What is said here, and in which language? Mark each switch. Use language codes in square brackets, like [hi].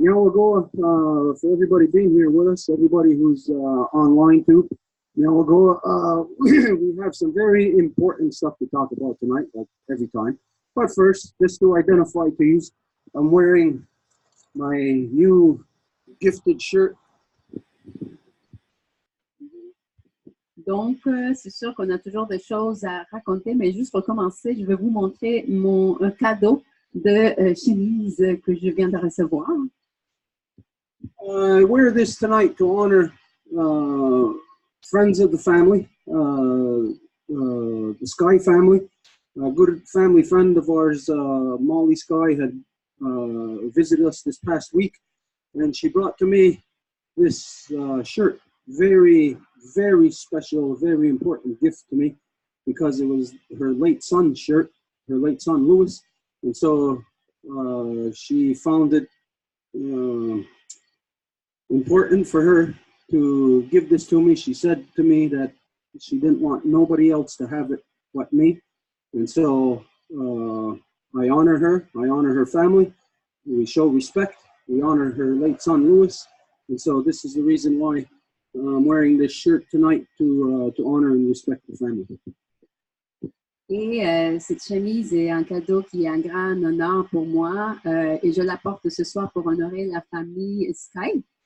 [en] Now we'll go for everybody being here with us, everybody who's online too. Now we'll go. We have some very important stuff to talk about tonight, like every time. But first, just to identify to you, I'm wearing my new gifted shirt. [fr] Donc, c'est sûr qu'on a toujours des choses à raconter, mais juste pour commencer, je vais vous montrer un cadeau de chemise que je viens de recevoir. [en] I wear this tonight to honor friends of the family, the Sky family. A good family friend of ours, Molly Sky, had visited us this past week, and she brought to me this shirt. Very, very special, very important gift to me because it was her late son's shirt, her late son Louis. And so she found it important for her to give this to me. She said to me that she didn't want nobody else to have it but me. And so I honor her family. We show respect. We honor her late son Louis. And so this is the reason why I'm wearing this shirt tonight to honor and respect the family. [fr] Et cette chemise est un cadeau qui est un grand honneur pour moi et je la porte ce soir pour honorer la famille Sky.